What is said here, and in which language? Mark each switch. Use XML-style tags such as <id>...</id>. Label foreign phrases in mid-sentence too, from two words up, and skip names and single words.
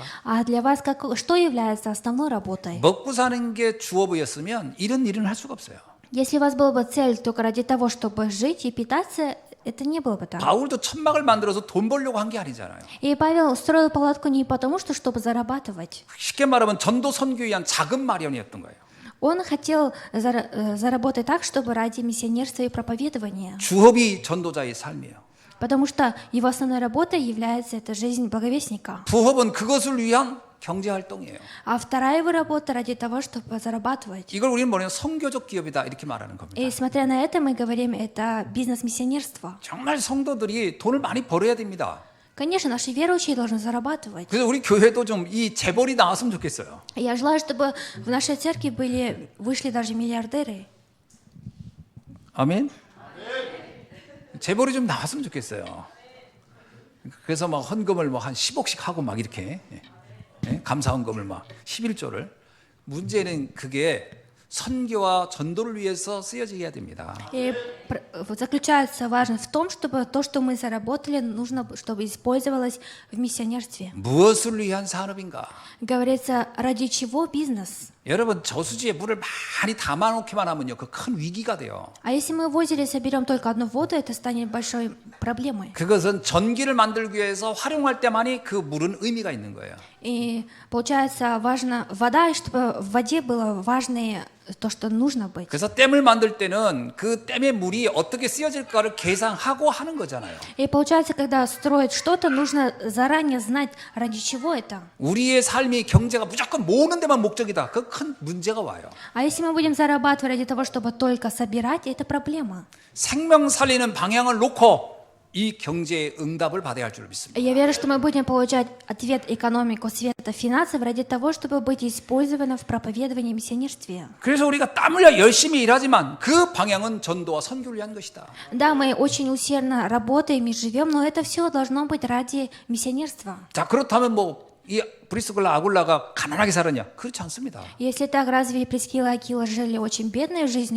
<ru>А для вас что является основной работой?</ru> <ko>먹고 사는 게 주업이었으면 이런 일은 할 수가 없어요.</ko> <ru>Если у вас была бы цель только ради того, чтобы жить и питаться, это не было бы так.</ru> <ko>바울도 천막을 만들어서 돈 벌려고 한 게 아니잖아요.</ko> <ru>И Павел строил палатку не потому, что чтобы зарабатывать.</ru> <ko>쉽게 말하면 전도 선교에 의한 자금 마련이었던 거예요.</ko> <ru>Он хотел заработать так, чтобы ради миссионерства и проповедования.</ru> <ko>주업이 전도자의 삶이에요.</ko> <ru>Потому что его основной работой является эта жизнь благовестника.</ru> <ko>부업은 그것을 위한 경제 활동이에요.</ko> <ru>А вторая его работа ради того, чтобы зарабатывать.</ru> <ko>이걸 우리는 뭐냐면 선교적 기업이다 이렇게 말하는 겁니다.</ko> <ru>И смотря на это, мы говорим, это бизнес-миссионерство.</ru> <ko>정말 성도들이 돈을 많이 벌어야 됩니다.</ko> <ru>Конечно, наши верующие должны зарабатывать.</ru> <ko>그래서 우리 교회도 좀 이 재벌이 나왔으면 좋겠어요.</ko> <ru>Я желаю, чтобы в нашей церкви вышли даже миллиардеры.</ru> <ko>아멘. 재벌이 좀 나왔으면 좋겠어요. 그래서 막 헌금을 뭐 한 10억씩 하고 막 이렇게 감사 헌금을 막 11조를 문제는 그게 선교와 전도를 위해서 쓰여져야 됩니다.</ko> <ru>И заключается важность в том, чтобы то, что мы заработали, нужно, чтобы использовалось в миссионерстве.</ru> <ko>무엇을 위한 산업인가?</ko> <ru>Говорится, ради чего бизнес?</ru> <ko>여러분 저수지에 물을 많이 담아놓기만 하면요, 그 큰 위기가 돼요.</ko> <ru>А если мы в озере соберем только одну воду, это станет большой проблемой.</ru> <ko>그것은 전기를 만들기 위해서 활용할 때만이 그 물은 의미가 있는 거예요.</ko> <ru>И получается важно вода, и чтобы в воде было важное то, что нужно быть.</ru> <ko>그래서 댐을 만들 때는 그 댐의 물이 어떻게 쓰여질까를 계산하고 하는 거잖아요.</ko> <ru>И получается, когда строить что-то, нужно заранее знать, ради чего это.</ru> <ko>우리의 삶이 경제가 무조건 모으는 데만 목적이다. 그 큰 문제가 와요.</ko> <ru>А если мы будем зарабатывать ради того, чтобы только собирать, это проблема.</ru> <ko>생명 살리는 방향을 놓고 이 경제의 응답을 받아야 할 줄 믿습니다.</ko> <ru>Я верю, что мы будем получать ответ экономику света финансов ради того, чтобы быть использованы в проповедовании и миссионерстве.</ru> <ko>그래서 우리가 땀 흘려 열심히 일하지만 그 방향은 전도와 선교를 위한 것이다.</ko> <ru>Да, мы очень усердно работаем и живем, но это все должно быть ради миссионерства.</ru> <ko>자, 그렇다면 뭐 이 브리스글라 아굴라가 가난하게 살았냐? 그렇지 않습니다.</ko> <ru>Если так, разве Прискила и Акила жили очень бедной жизнью?</ru>